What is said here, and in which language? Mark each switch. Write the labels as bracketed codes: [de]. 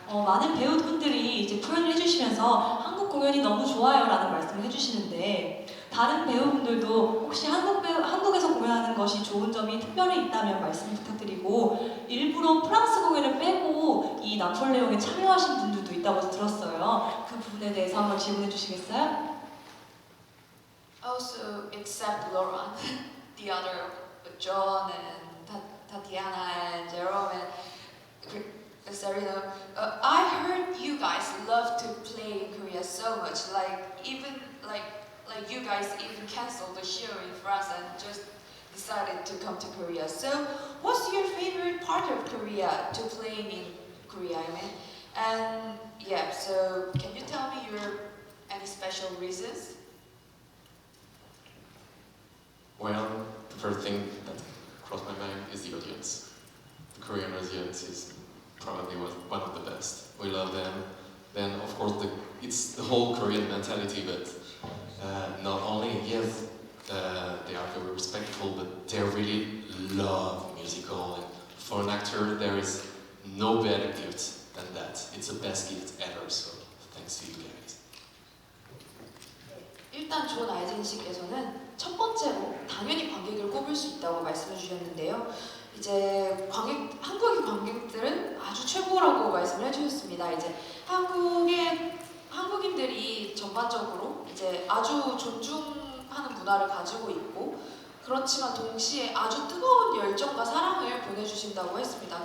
[ko] 많은 배우분들이 이제 표현을 해주시면서 한국 공연이 너무 좋아요라는 말씀을 해주시는데 다른 배우분들도 혹시 한국에서 공연하는 것이 좋은 점이 특별히 있다면 말씀 부탁드리고 일부러 프랑스 공연을 빼고 이 나폴레옹에 참여하신 분들도 있다고 들었어요. 그 부분에 대해서 한번 질문해 주시겠어요? [en] Also, except Laurent, the other John and Tatiana and Jerome and Sarina, I heard you guys love to play in Korea so much. Like you guys even canceled the show in France and just decided to come to Korea. So, what's your favorite part of Korea to play in Korea? I mean, and yeah. So, can you tell me any special reasons? Well, the first thing that crossed my mind is the audience. The Korean audience is probably one of the best. We love them. Then, of course, it's the whole Korean mentality, but not only, yes, they are very respectful, but they really love musical. And for an actor, there is no better gift than that. It's the best gift ever, so thanks to you guys. [ko] 일단 존 아이젠 씨께서는 첫 번째로 당연히 관객을 꼽을 수 있다고 말씀해 주셨는데요. 이제 한국의 관객들은 아주 최고라고 말씀을 해주셨습니다. 이제 한국인들이 전반적으로 이제 아주 존중하는 문화를 가지고 있고 그렇지만 동시에 아주 뜨거운 열정과 사랑을 보내주신다고 했습니다.